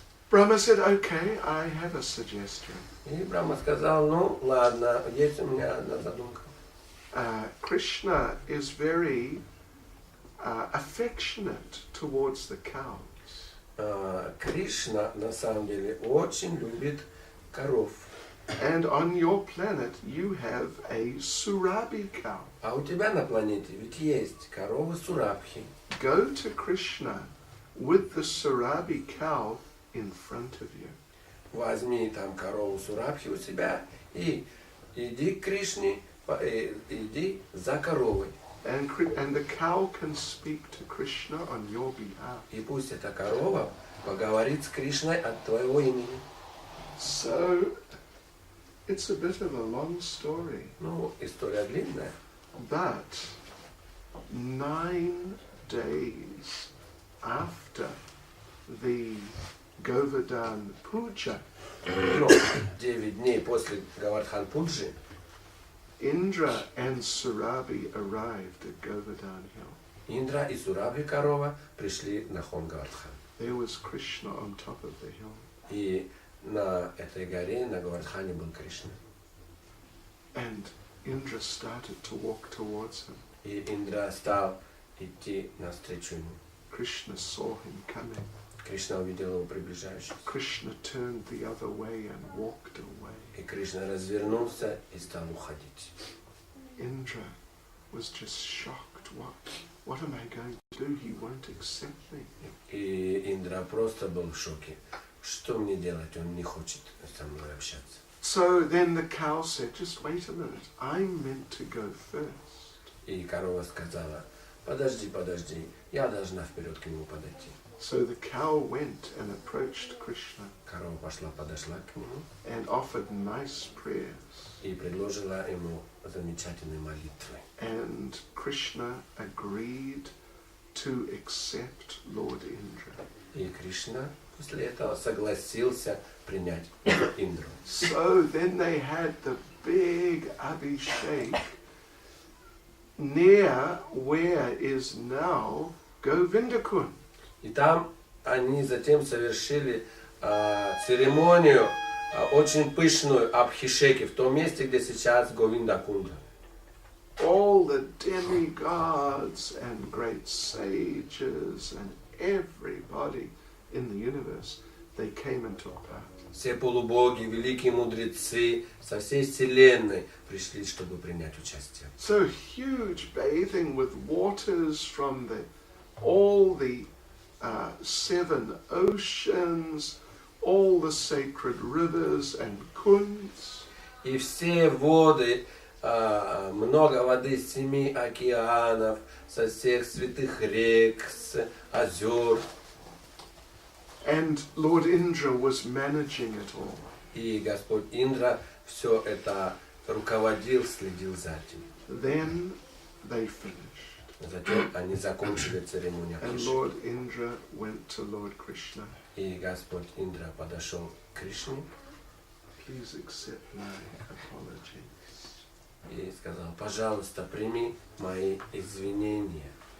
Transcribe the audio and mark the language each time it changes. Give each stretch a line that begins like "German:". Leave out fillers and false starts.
English: Brahma said, okay, I have a suggestion.
Russian: И Брахма сказал, ну ладно, есть у меня одна задумка.
English: Krishna is very affectionate towards the cows.
Russian: Кришна на самом деле очень любит коров.
English: And on your planet you have a Surabhi cow.
Russian: А у тебя на планете ведь есть коровы Сурабхи.
English: Go to Krishna with the Surabhi cow in front of you.
Russian: Возьми там корову Сурабхи у себя и иди к Кришне, иди за коровой.
English: And the cow can speak to Krishna on your behalf.
Russian: И пусть эта корова поговорит с Кришной от твоего имени.
English: So, it's a bit of a long story.
Russian: Ну, история длинная.
English: But 9 days after the Govardhan Puja,
Russian: Но 9 дней после Говардхан Пуджи
English: Indra and Surabhi arrived at Govardhan Hill.
Russian: Индра и Сурабхи корова пришли на хон Говардхан.
English: There was Krishna on top of the hill.
Russian: И на этой горе, на Говардхане был Кришна.
English: And Indra started to walk towards him.
Russian: И Индра стал идти навстречу ему.
English: Krishna saw him coming.
Russian: Кришна увидел его приближающимся.
English: Krishna turned the other way and walked away.
Russian: И Кришна развернулся и стал уходить.
English: Indra was just shocked. What am I going to do? He won't accept me.
Russian: И Индра просто был в шоке. Что мне делать? Он не хочет со мной общаться.
English: So then the cow said, just wait a minute. I'm meant to go first.
Russian: И корова сказала, подожди, я должна вперед к нему подойти.
English: So the cow went and approached Krishna
Russian: Корова подошла к нему
English: and offered nice prayers.
Russian: и предложила ему замечательные молитвы.
English: And Krishna agreed to accept Lord Indra.
Russian: И Кришна после этого согласился принять Индру.
English: So then they had the big Abhishek near where is now Govindakund.
Russian: И там они затем совершили церемонию очень пышную Абхишеки в том месте, где сейчас Говиндакунда.
English: All the demigods and great sages and everybody in the universe, they came and took part.
Russian: Все полубоги, великие мудрецы со всей вселенной пришли, чтобы принять участие.
English: So huge bathing with waters from all the 7 oceans, all the sacred rivers and kunds.
Russian: И все воды, много воды с 7 океанов, со всех святых рек, с озер.
English: And Lord Indra was managing it all.
Russian: И Господь Индра все это руководил, следил за этим.
English: Then they finished.
Russian: Затем они закончили церемонию
English: And
Russian: Абхишеки.
English: Lord Indra went to Lord Krishna.
Russian: И Господь Индра подошел к Кришне
English: Please accept my apology.
Russian: и сказал, пожалуйста, прими мои извинения.